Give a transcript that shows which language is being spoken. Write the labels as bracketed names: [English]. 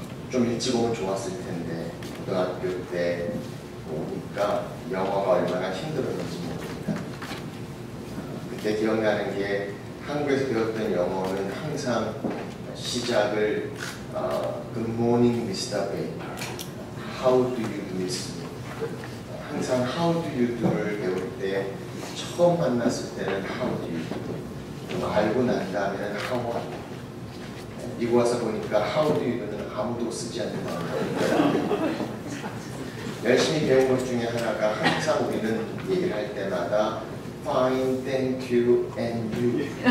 [Korean] 좀 일찍 오면 좋았을 텐데 고등학교 때 오니까 영어가 얼마나 힘들었는지 모릅니다. 그때 기억나는 게 한국에서 배웠던 영어는 항상 시작을 [English] Good morning, Mr. Baker. How do you do this? [Korean] 항상 [English] How do you do를 [Korean] 배울 때 처음 만났을 때는 [English] How do you do? [Korean] 좀 알고 난 다음에는 [English] How are you? [Korean] 미국 와서 보니까 [English] How do you do [Korean] 는 아무도 쓰지 않는 거예요. 열심히 배운 것 중에 하나가 항상 우리는 얘기를 할 때마다 [English] Fine, thank you, and you.